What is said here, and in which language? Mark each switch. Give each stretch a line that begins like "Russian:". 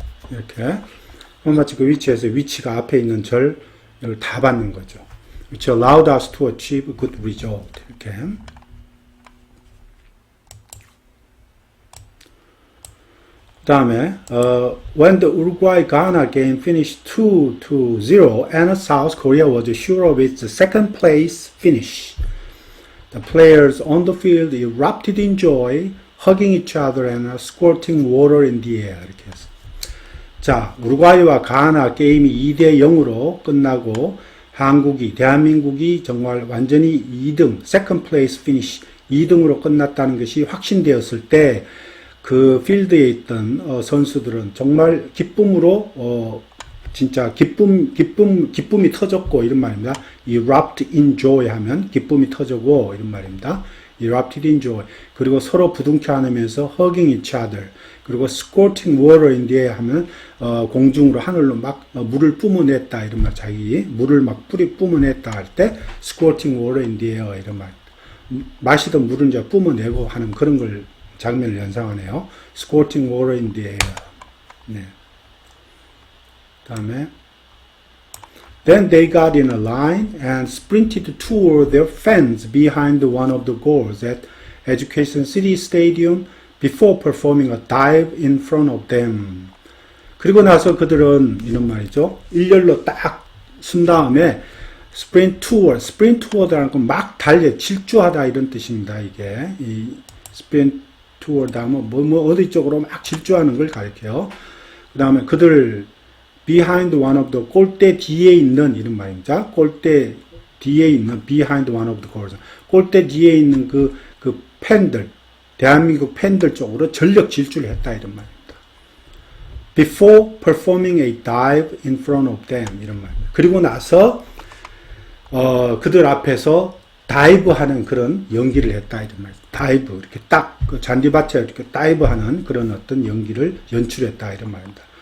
Korean: 이렇게 콤마 찍고 위치에서 위치가 앞에 있는 절을 다 받는 거죠.
English: which allowed us to achieve good result.
Korean: 이렇게. 그 다음에
English: when the Uruguay-Ghana game finished 2-0 and South Korea was sure of its second place finish. The players on the field erupted in joy, hugging each other and squirting water in the air.
Korean: 이렇게 해서. 자, 우루과이와 가나 게임이 2-0으로 끝나고 대한민국이 정말 완전히 2등,
English: second place finish,
Korean: 2등으로 끝났다는 것이 확신되었을 때 그 필드에 있던 선수들은 정말 기쁨으로 진짜 기쁨이 터졌고 이런 말입니다.
English: erupt in joy
Korean: 하면 기쁨이 터졌고 이런 말입니다.
English: erupted in joy.
Korean: 그리고 서로 부둥켜 안으면서
English: hugging each other.
Korean: 그리고
English: squirting water in the air
Korean: 하면 공중으로 하늘로 막 물을 뿜어냈다 이런 말. 자기 물을 막 뿜어냈다 할 때
English: squirting water in the air
Korean: 이런 말. 마시던 물을 이제 뿜어내고 하는 그런 걸 장면을 연상하네요.
English: squirting water in the air.
Korean: 네. 다음에
English: Then they got in a line and sprinted toward their fans behind one of the goals at Education City Stadium before performing a dive in front of them.
Korean: 그리고 나서 그들은 이런 말이죠. 일렬로 딱 쓴 다음에
English: sprint toward
Korean: 라는 건 막 질주하다 이런 뜻입니다. 이게 이
English: sprint toward
Korean: 하면 뭐 어디 쪽으로 막 질주하는 걸 가리켜요. 그 다음에 그들
English: behind one of the
Korean: 골대 뒤에 있는 이런 말입니다. 골대 뒤에 있는
English: behind one of the goals.
Korean: 골대 뒤에 있는 그 팬들, 대한민국 팬들 쪽으로 전력 질주를 했다 이런 말입니다.
English: Before performing a dive in front of them
Korean: 이런 말입니다. 그리고 나서 그들 앞에서 다이브하는 그런 연기를 했다 이런 말입니다. 다이브 이렇게 딱 그 잔디밭에 이렇게 다이브하는 그런 어떤 연기를 연출했다 이런 말입니다.